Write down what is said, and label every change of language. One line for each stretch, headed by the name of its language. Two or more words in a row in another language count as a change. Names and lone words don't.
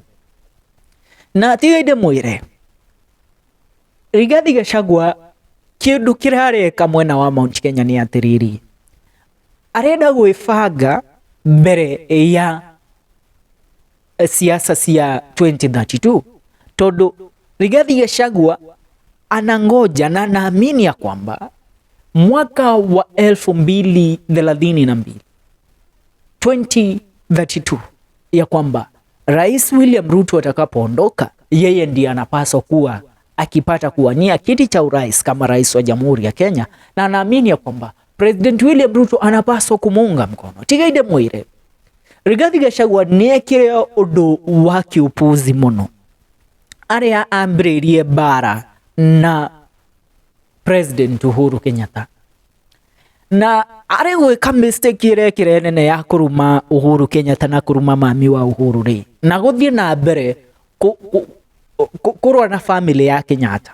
Kikuyu: Na tiga inde mwire Rigathi Gachagua kĩndũ kĩrareka mwena wa Mount Kenya nĩ atĩrĩrĩ, arenda gwĩbanga mbere ya siasa cia 2032 tondũ
Swahili: Rigathi Gachagua anangoja na naamini ya kwamba mwaka wa 2032 ya kwamba Rais William Ruto atakapoondoka, yeye ndiye anapaswa kuwa akipata kuwania kiti cha urais kama rais wa Jamhuri ya Kenya, na naamini ya kwamba President William Ruto anapaswa kumuunga mkono.
Kikuyu: Tiga inde mwire Rigathi Gachagua niekire undu wa kiupuzi muno aria ambĩrĩirie bara na President Uhuru Kenyatta na are gwĩka mistake ĩrekire nene ya kũruma Uhuru Kenyatta na kũruma mami wa Uhuru ri na gũthiĩ na mbere kũrũa na family ya Kenyatta.